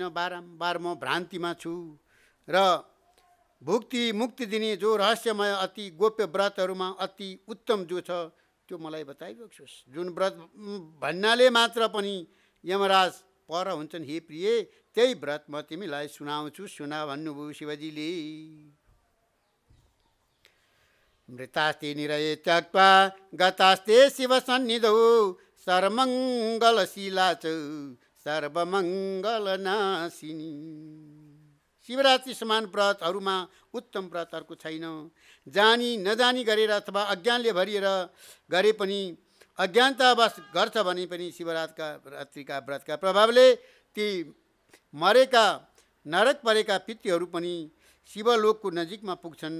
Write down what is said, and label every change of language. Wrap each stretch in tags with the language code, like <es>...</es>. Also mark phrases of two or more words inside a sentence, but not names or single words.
<ne>बारम्बार म भ्रान्तिमा छु र भुक्ति मुक्ति दिने जो रहस्यमय अति गोप्य व्रतहरूमा अति उत्तम जो छ त्यो मलाई बताइबक्सियोस्। जुन व्रत भन्नाले मात्र पनि यमराज पर हुन्छन्। हे प्रिय, त्यही व्रत म तिमीलाई सुनाउँछु, सुना भन्नुभयो शिवजीले।</ne> <sa>मृतास्ते निरये त्यक्त्वा गतास्ते शिव सन्निधौ सर्वमङ्गलशीला च सर्वमङ्गलनाशिनी।</sa> <ne>शिवरात्रि समान व्रतहरूमा उत्तम व्रत अर्को छैन। जानी नजानी गरेर अथवा अज्ञानले भरिएर गरे पनि, अज्ञानतावश गर्छ भने पनि शिवरात्रिका व्रतका प्रभावले ती मरेका नरक परेका पितृहरू पनि शिवलोकको नजिकमा पुग्छन्।</ne>